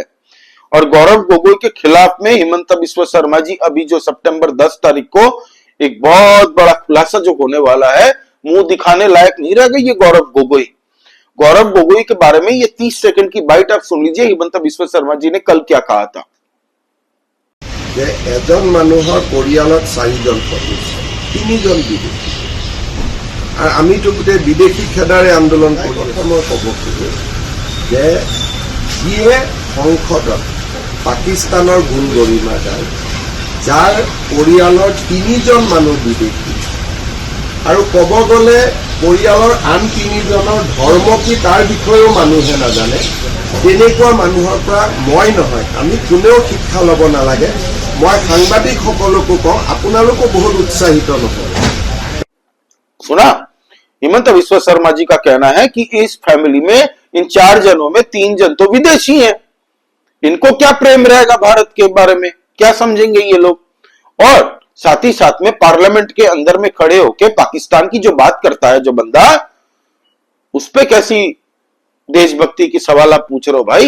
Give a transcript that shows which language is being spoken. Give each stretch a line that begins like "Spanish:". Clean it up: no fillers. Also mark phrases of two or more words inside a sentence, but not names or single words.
Hindi: और गौरव गोगोई के खिलाफ में हिमंता बिस्वा शर्मा जी अभी जो सितंबर 10 तारीख को एक बहुत बड़ा खुलासा जो होने वाला है, मुंह दिखाने लायक नहीं रह गई ये गौरव गोगोई। गौरव गोगोई के बारे में ये 30 सेकंड की बाइट आप सुन लीजिए हिमंत बिश्व शर्मा जी ने कल क्या कहा था।
Assamese: এজন মানুহৰ পৰিয়ালত 4জন সদস্য, 3জন বিদেশী, আৰু আমিতো গোটেই বিদেশী খেদাৰে আন্দোলন কৰি মই ক'ব খোজো যে যিয়ে সংসদত পাকিস্তানৰ গুণ গৰিমা গায়, যাৰ পৰিয়ালৰ 3জন মানুহ বিদেশী, আৰু ক'ব গ'লে পৰিয়ালৰ আন 3জনৰ ধৰ্ম কি তাৰ বিষয়েও মানুহে নাজানে, তেনেকুৱা মানুহৰ পৰা মই নহয় আমি কোনেও শিক্ষা ল'ব নালাগে। মই সাংবাদিক সকলকো কওঁ আপোনালোকো বহুত উৎসাহিত নহয়।
Hindi: सुना, हिमंत बिश्व शर्मा जी का कहना है कि इस फैमिली में इन 4 जनों में 3 जन तो विदेशी हैं, इनको क्या प्रेम रहेगा भारत के बारे में, क्या समझेंगे ये लोग। और साथ ही साथ में पार्लियामेंट के अंदर में खड़े होकर पाकिस्तान की जो बात करता है जो बंदा, उस पे कैसी देशभक्ति की सवाल आप पूछ रहे हो भाई।